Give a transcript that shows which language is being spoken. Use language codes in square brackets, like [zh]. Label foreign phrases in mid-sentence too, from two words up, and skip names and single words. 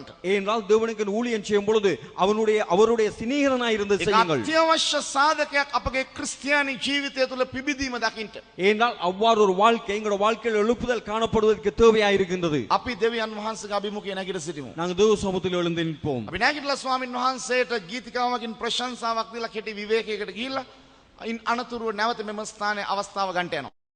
[ta] ஏனென்றால் தேவனுக்கு ஊழியம் செய்யும் பொழுது அவருடைய சிநேகிதனாய் இருந்து செய்யுங்கள். [si] අත්‍යවශ්‍ය සාධකයක් අපගේ ක්‍රිස්තියානි ජීවිතය තුළ පිබිදීම දකින්න. [ta] ஏனென்றால் அவ்வாறு ஒரு வாழ்க்கை எங்களுடைய வாழ்க்கையில் எழுப்புதல் காணப்படுவதற்கு தேவையாக இருக்கின்றது. [si] අපි දෙවියන් වහන්සේගේ අභිමුඛයේ නැගිට සිටිමු. [ta] நாங்கள் தேவ சமூகத்தில் எழுந்து நிற்போம். [si] අපි නැගිටලා ස්වාමින් වහන්සේට ගීතිකාවකින් ප්‍රශංසාවක් දීලා කෙටි විවේකයකට ගිහිල්ලා ඉන් අනතුරුව නැවත මෙම ස්ථානයේ අවස්ථාව ගන්නට යනවා.